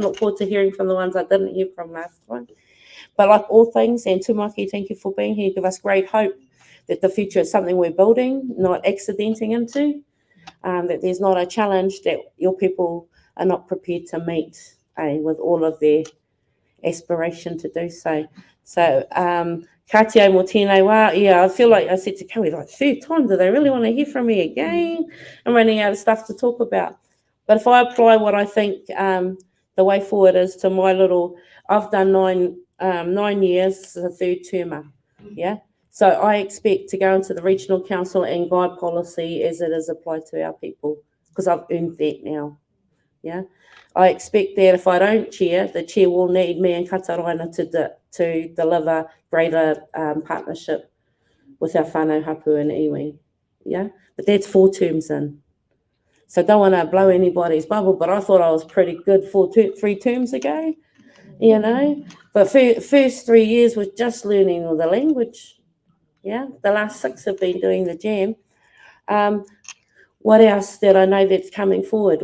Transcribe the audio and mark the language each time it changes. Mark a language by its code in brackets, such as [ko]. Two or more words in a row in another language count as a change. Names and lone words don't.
[en] Look forward to hearing from the ones I didn't hear from last time. But like all things, and Tumaki, thank you for being here. You give us great hope that the future is something we're building, not accidenting into, that there's not a challenge that your people are not prepared to meet with all of their aspiration to do so. So, [mi] Katia mo tēnei wā. [en] Yeah, I feel like I said to Kelly, like, third time, do they really want to hear from me again? I'm running out of stuff to talk about. But if I apply what I think the way forward is to my I've done 9 years, the third termer, yeah? So I expect to go into the regional council and guide policy as it is applied to our people, because I've earned that now, yeah? I expect that if I don't chair, the chair will need me and Kataraina to deliver greater partnership with our [mi] whānau hapu [en] and iwi, yeah? But that's 4 terms in. So don't want to blow anybody's bubble, but I thought I was pretty good 3 terms ago, you know? But first 3 years was just learning all the language. Yeah, the last 6 have been doing the jam. What else that I know that's coming forward?